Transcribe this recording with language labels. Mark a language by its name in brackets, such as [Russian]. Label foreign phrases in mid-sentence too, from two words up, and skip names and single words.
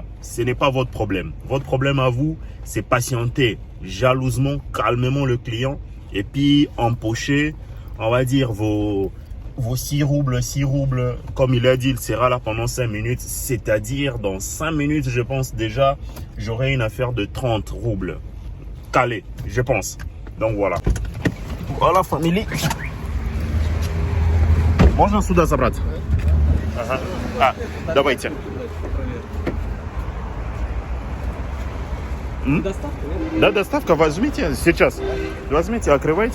[French] Ce n'est pas votre problème. Votre problème à vous, c'est patienter jalousement, calmement le client et puis empocher, on va dire, vos 6 roubles, comme il a dit, il sera là pendant 5 minutes. C'est-à-dire, dans 5 minutes, je pense déjà, j'aurai une affaire de 30 roubles. Calé, je pense. Donc voilà. Voilà, famille. [Russian] Можно сюда забрать? Ага. Давайте. Да, доставка, возьмите сейчас. Возьмите, открывайте.